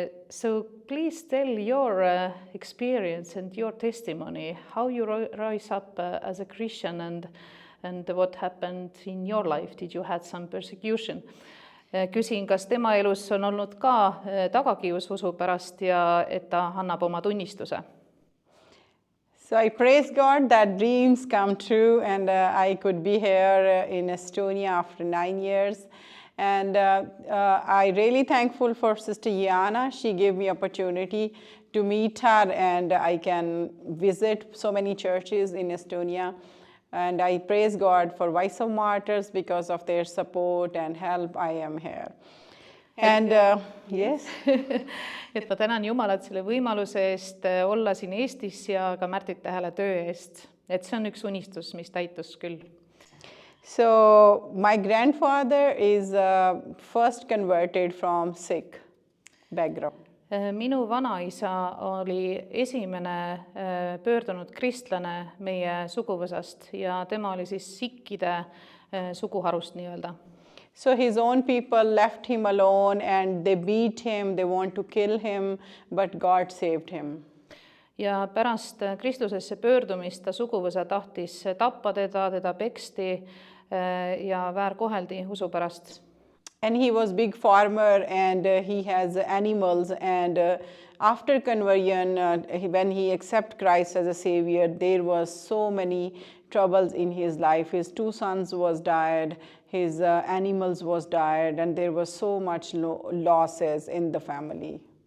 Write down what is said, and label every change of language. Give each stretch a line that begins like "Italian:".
English: So please tell your experience and your testimony, how you rise up as a Christian and what happened in your life. Did you have some persecution?
Estonian: Küsin, kas tema elus on olnud ka tagakius usu pärast ja et ta annab oma tunnistuse?
English: So I praise God that dreams come true and I could be here in Estonia after 9 years. And I really thankful for Sister Yana. She gave me opportunity to meet her and I can visit so many churches in Estonia. And I praise God for Voice of Martyrs because of their support and help I am here. And yes.
Estonian: Et ma tänan Jumalat selle võimaluse eest olla siin Eestis ja ka Märtrite Hääle töö eest. Et see on üks unistus, mis täitus küll.
English: So my grandfather is first converted from Sikh background.
Estonian: Minu vanaisa oli esimene pöördunud kristlane meie suguvõsast ja tema oli siis sikkide suguharust nii-öelda.
English: So his own people left him alone and they beat him, they want to kill him, but God saved him.
Estonian: Ja pärast Kristusesse pöördumist ta suguvõsa tahtis tappa teda peksti ja väärkoheldi usu pärast.
English: And he was big farmer and he has animals and after conversion, when he accepted Christ as a savior, there was so many troubles in his life. His 2 sons was died, his animals was died and there was so much losses in the family.